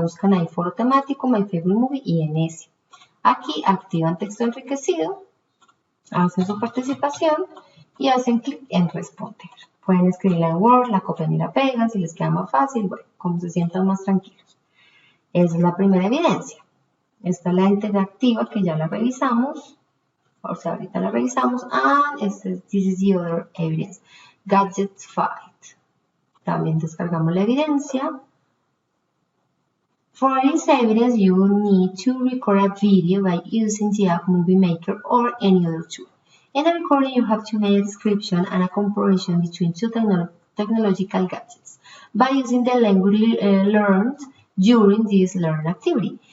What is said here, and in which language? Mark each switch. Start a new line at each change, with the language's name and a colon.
Spanish: Buscan ahí foro temático, My Favorite Movie y en ese. Aquí activan texto enriquecido, hacen su participación y hacen clic en responder. Pueden escribirla en Word, la copian y la pegan si les queda más fácil, bueno, como se sientan más tranquilos. Esa es la primera evidencia. Esta es la interactiva que ya la revisamos. O sea, ahorita la revisamos.
English: And this is the other evidence. Gadgets Fight.
Spanish: También descargamos la evidencia.
English: For this evidence, you will need to record a video by using the app Movie Maker or any other tool. In the recording, you have to make a description and a comparison between two technological gadgets by using the language learned during this learn activity.